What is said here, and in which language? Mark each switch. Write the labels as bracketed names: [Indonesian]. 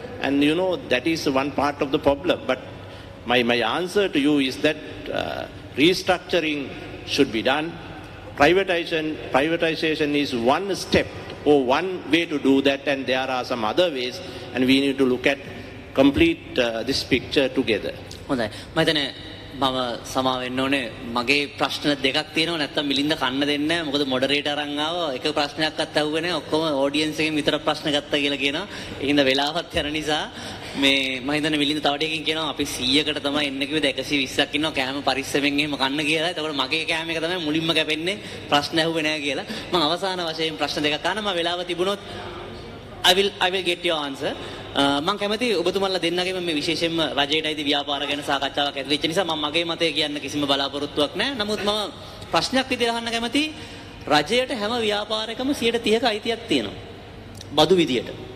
[English] And that is one part of the problem. But my answer to you is that restructuring should be done. Privatization is one step or one way to do that, and there are some other ways, and we need to look at complete this picture together. [Sinhala] හොඳයි. මම හිතන්නේ මම සමා වෙන්න ඕනේ මගේ ප්‍රශ්න දෙකක් තියෙනවා නැත්තම් මිලින්ද කන්න දෙන්නේ නැහැ මොකද මොඩරේටර් අරන් ආවා එක ප්‍රශ්නයක්වත් අහුවේ නැහැ ඔක්කොම ඔඩියන්ස් එකෙන් විතර ප්‍රශ්න ගත්තා කියලා කියනවා ඒකින්ද වෙලාවත් යන නිසා මේ මම හිතන්නේ මිලින්ද තව ටිකකින් කියනවා අපි 100කට තමයි එන්න කිව්වද 120ක් ඉන්නවා කෑම පරිස්සමෙන් එහෙම කන්න කියලා. එතකොට මගේ කෑම එක තමයි මුලින්ම කැපෙන්නේ ප්‍රශ්න ඇහුවේ නැහැ කියලා. මම අවසාන වශයෙන් ප්‍රශ්න දෙකක් අහනවා. මම වෙලාව තිබුණොත් [English] I will get your answer. [Sinhala] මම කැමති ඔබතුමන්ලා දෙන්නගෙම මේ විශේෂයෙන්ම රජයට අයිති ව්‍යාපාර ගැන සාකච්ඡාවක් ඇති වෙච්ච නිසා මම මගේ මතය කියන්න කිසිම බලාපොරොත්තුවක් නැහැ. නමුත් මම ප්‍රශ්නයක් විදිහට අහන්න කැමති රජයට හැම ව්‍යාපාරයකම 130ක අයිතියක් තියෙනවා. බදු විදියට.